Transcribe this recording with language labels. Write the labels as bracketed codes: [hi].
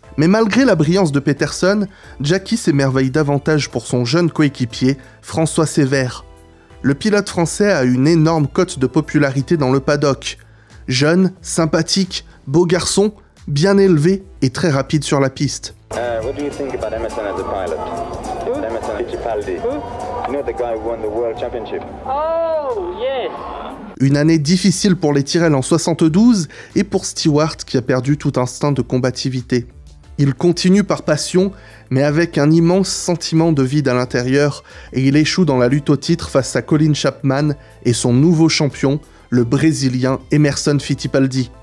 [fr] Mais malgré la brillance de Peterson, Jackie s'émerveille davantage pour son jeune coéquipier, François Sévère. Le pilote français a une énorme cote de popularité dans le paddock. Jeune, sympathique, beau garçon, bien élevé et très rapide sur la piste. [en] What do you think about Emerson as a pilot? Who? Emerson Fittipaldi. Who? You know the guy who won the world championship? Oh, yes! [fr] Une année difficile pour les Tyrrell en 72 et pour Stewart qui a perdu tout instinct de combativité. Il continue par passion, mais avec un immense sentiment de vide à l'intérieur, et il échoue dans la lutte au titre face à Colin Chapman et son nouveau champion, le Brésilien Emerson Fittipaldi.